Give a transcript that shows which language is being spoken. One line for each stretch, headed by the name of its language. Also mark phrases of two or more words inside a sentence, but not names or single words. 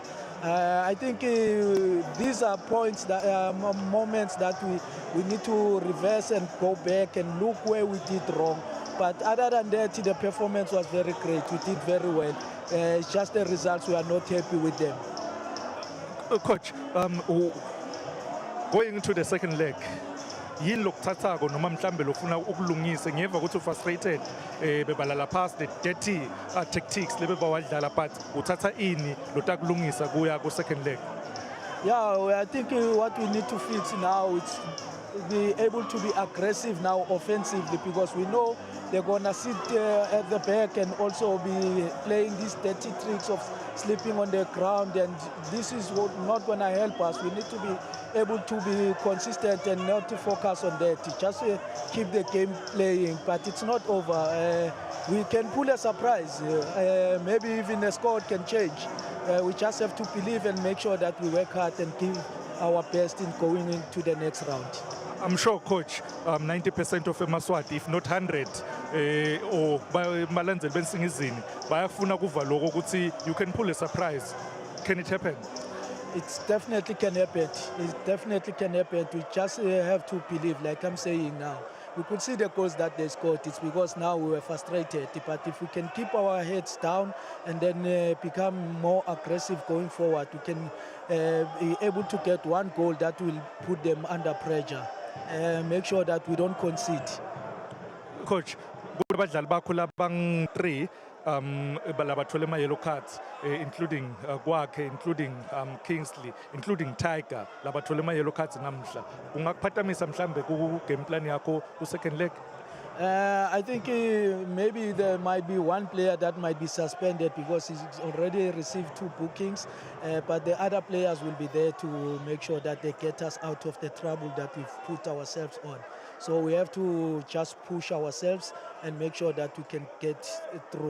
English: I think these are points that moments that we need to reverse and go back and look where we did wrong. But other than that, the performance was very great. We did very well. It's just the results, we are not happy with them. Coach, going into the second leg,
Swati: yini lokuthathako noma mhlambe lofuna ukulungisa? Ngiyeva ukuthi frustrated bebalala
English: past the dirty tactics
Swati: lebe bawadlala, but uthatha ini lotakulungisa kuya ku
English: second leg? Yeah, I think what we need to fix now is be able to be aggressive now offensively, because we know they're gonna sit at the back and also be playing these dirty tricks of sleeping on the ground, and this is not gonna help us. We need to be able to be consistent and not to focus on that. Just keep the game playing, but it's not over. We can pull a surprise. Maybe even the score can change. We just have to believe and make sure that we work hard and give our best in going into the next round. I'm sure, Coach, 90% of Eswatini, if not 100, or Malenze Nsingizini,
Swati: bayafuna kuva lokho ukuthi
English: you can pull a surprise. Can it happen? It definitely can happen. It definitely can happen. We just have to believe, like I'm saying now. We could see the goals that they scored. It's because now we were frustrated. But if we can keep our heads down and then become more aggressive going forward, we can be able to get one goal that will put them under pressure. Make sure that we don't concede. Coach,
Swati: kubadlali bakho labang 3 balabathole ama-
English: yellow cards,
Swati: including kwakhe, including Kingsley, including Tiger, labathole ama-
English: yellow cards
Swati: namhla. Kungakuphatamisa mhlambe ku
English: game plan
Swati: yakho ku
English: second leg? I think maybe there might be one player that might be suspended because he's already received 2 bookings, but the other players will be there to make sure that they get us out of the trouble that we've put ourselves on. So we have to just push ourselves and make sure that we can get through.